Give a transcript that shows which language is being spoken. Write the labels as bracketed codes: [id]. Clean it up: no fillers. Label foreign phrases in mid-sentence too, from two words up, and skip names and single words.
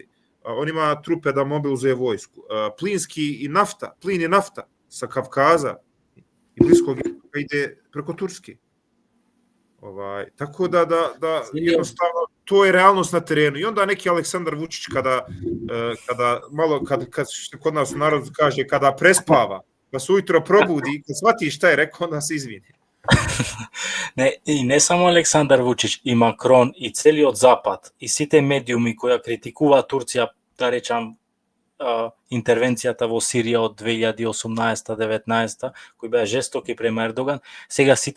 [bs] On ima trupe da mobilizuje vojsku. Plin i nafta sa Kavkaza i Bliskog istoka ide preko Turske. Tako da jednostavno to je realnost na terenu. I onda neki Aleksandar Vučić kada kod nas u narodu kaže kada prespava, pa se ujutro probudi i kad shvati šta je rekao, onda se izvini. [mk] Не само Александар Вучич, и Макрон, и целиот Запад, и сите медиуми кои критикуваат Турција, да речам, интервенцијата во Сирија од 2018-19, кој беа жестоки према Ердоган, сега сите